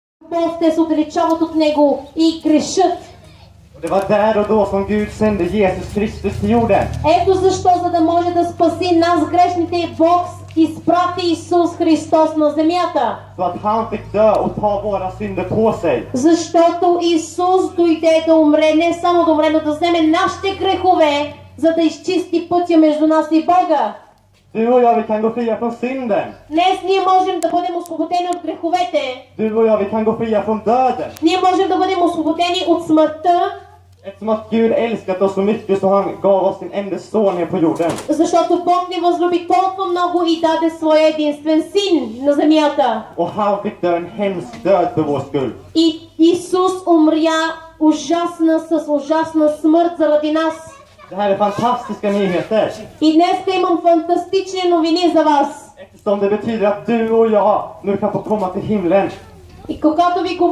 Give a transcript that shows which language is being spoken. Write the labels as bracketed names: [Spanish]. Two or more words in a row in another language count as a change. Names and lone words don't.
[Bulgarian] любов те се отдалечават от него и грешат. [Swedish] Och det var där och då som Gud sände Jesus Kristus till jorden. [Bulgarian] Ето защо, за да може да спаси нас грешните, Бог изпрати Исус Христос на земята. [Swedish] Så att han fick dö och ta våra synder på sig. [Bulgarian] Защото Исус дойде да умре, не само да умре, но да вземе нашите грехове, за да изчисти пътя между нас и Бога. [Swedish] Du och jag, vi kan gå fria från synden. [Bulgarian] Днес ние можем да бъдем освободени от греховете. [Swedish] Du och jag, vi kan gå fria från döden. [Bulgarian] Ние можем да бъдем освободени от смъртта. [Swedish] Eftersom att Gud älskat oss så mycket så han gav oss sin enda son ner på jorden. [Bulgarian] Защото Бог ни възлюби толкова много и даде своя единствен син на земята. [Swedish] Och han fick dö en hemsk död för vår skull. [Bulgarian] И Исус умря с ужасна смърт заради нас. [Swedish] Det här är fantastiska nyheter. [Bulgarian] И днес имам фантастични новини за вас. [Swedish] Eftersom det betyder att du och jag nu kan få komma till himlen. [Bulgarian] И когато ви говоря